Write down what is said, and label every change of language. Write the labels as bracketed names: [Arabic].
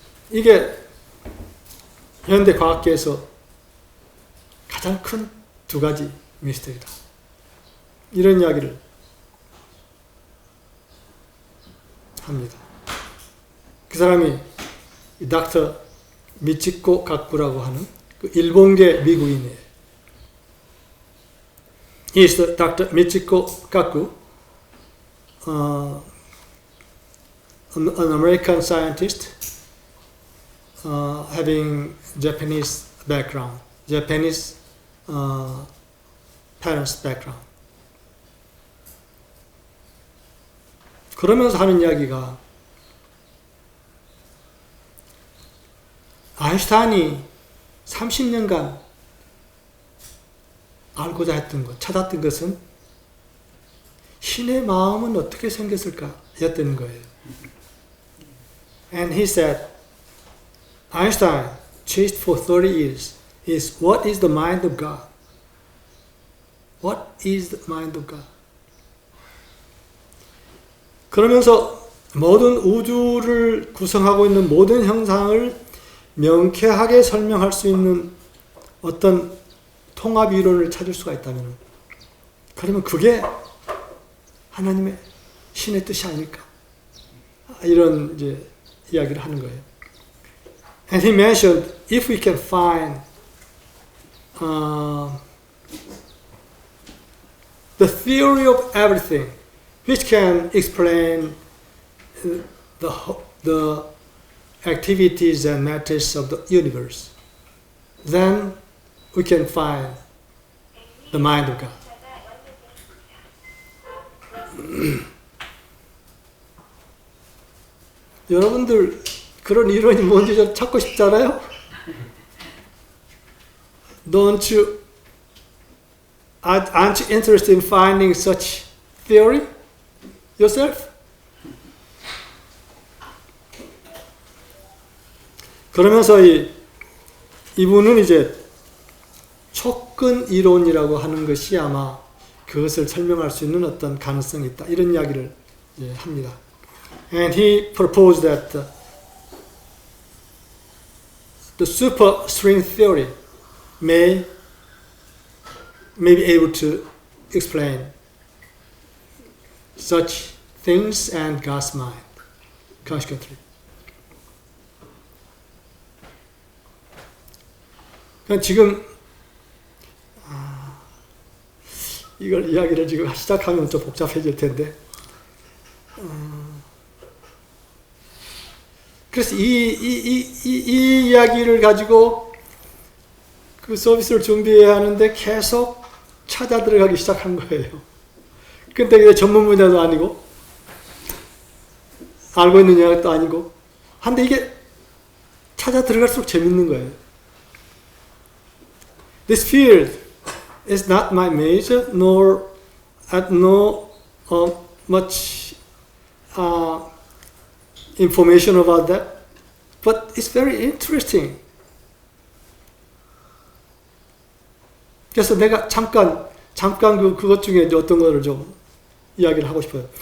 [Korean] 이게 현대 과학계에서 가장 큰 두 가지 미스터리다. 이런 이야기를 합니다. 그 사람이 닥터 미치코 가쿠라고 하는 그 일본계 미국인이에요. [English] He is Dr. Michiko Kaku, an American scientist having Japanese background, Japanese parents background. [Korean] 그러면서 하는 이야기가 아인슈타인이 30년간 알고자 했던 것, 찾았던 것은 신의 마음은 어떻게 생겼을까 였던 거예요. [English] And he said, Einstein chased for 30 years is what is the mind of God? What is the mind of God? [Korean] 그러면서 모든 우주를 구성하고 있는 모든 형상을 명쾌하게 설명할 수 있는 어떤 통합 이론을 찾을 수가 있다면, 그러면 그게 하나님의 신의 뜻이 아닐까? 이런 이제 이야기를 하는 거예요. [English] And he mentioned if we can find the theory of everything which can explain the activities and matters of the universe, then we can find the mind of God. [Korean] 여러분들 그런 이론이 뭔지 좀 찾고 싶잖아요? [English] Aren't you interested in finding such theory yourself? [Korean] 그러면서 이분은 이제 촉근 이론이라고 하는 것이 아마 그것을 설명할 수 있는 어떤 가능성이 있다, 이런 이야기를 합니다. [English] And he proposed that the superstring theory may be able to explain such things and God's mind consequently. [Korean] 그러니까 지금 이걸 이야기를 지금 시작하면 좀 복잡해질 텐데, 그래서 이 이야기를 가지고 그 서비스를 준비해야 하는데 계속 찾아 들어가기 시작한 거예요. 근데 이게 전문 분야도 아니고 알고 있는 이야기도 아니고 한데 이게 찾아 들어갈수록 재밌는 거예요. [English] This field is not my major, nor I know much information about that, but it's very interesting. [Korean] 그래서 내가 잠깐 그것 중에 어떤 거를 좀 이야기를 하고 싶어요.